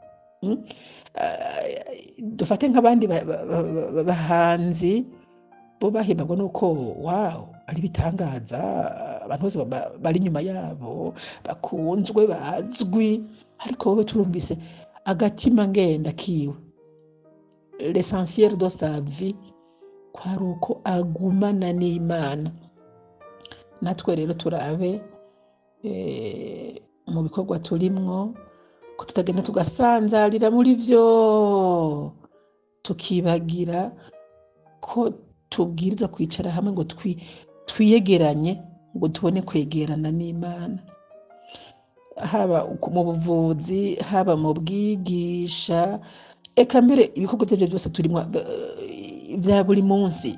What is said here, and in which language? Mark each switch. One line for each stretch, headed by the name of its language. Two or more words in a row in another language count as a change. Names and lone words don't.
Rundi: Dufate nk'abandi bahanzi bo bahimbagwa nuko wow ari bitangaza, abantu bose bari inyuma yabo bakunzwe bazwi, ariko wowe turumvise agatima ngenda kiwe,
French: l'essentiel de sa vie
Rundi: kwari uko agumana n'Imana. Natwe rero turabe mu bikorwa turimwo ko tutagenda tugasanzarira muri vyo, tukibagira ko tubwiriza kwicara hamwe ngo twiyegeranye ngo tubone kwegerana n'Imana, haba mu buvuzi, haba mu bwigisha, eka mbere ibikorwa byavyo byose turimwo vya buri munsi.